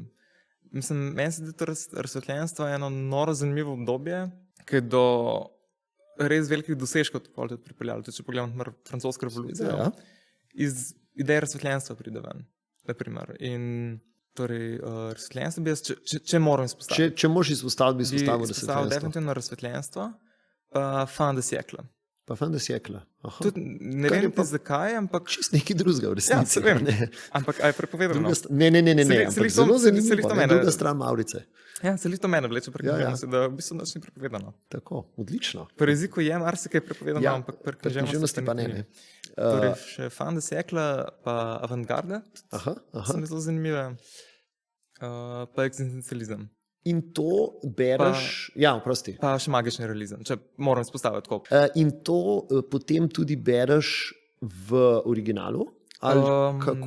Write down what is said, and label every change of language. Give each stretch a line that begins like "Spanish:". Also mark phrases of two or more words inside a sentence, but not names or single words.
Slovenian: Meni se zdi to razsvetljenstvo eno noro zanimivo obdobje, ki je do res velikih dosežkov tudi pripeljalo. Če pogledamo francosko revolucijo, iz ideje razsvetljenstva pride ven. In torej, razsvetljenstvo bi jaz, če moram izpostaviti. Če moraš izpostaviti, bi izpostavil razsvetljenstvo. Definitivno razsvetljenstvo,
French: fin de siècle. Pa fin de siècle.
Slovenian: Ne vem pa zakaj, ampak... Čist nekaj drugega v resnici. Ja, se vem. Ampak a je prepovedano? Ne. Zelo zanimivo, druga stran Mavrice. Ja, se to mene vleče pri književnosti, da v bistvu nič ni prepovedano. Tako, odlično. Pri jeziku je marsikaj prepovedano, ampak pri književnosti pa ne. Torej, še
French: fin de siècle,
Slovenian: pa avantgarde, so mi zelo zanimive, pa eksistencializem. In to bereš, prosti. Pa še magični realizem, če moram izpostaviti tako. In to potem tudi bereš v originalu? Ali kako?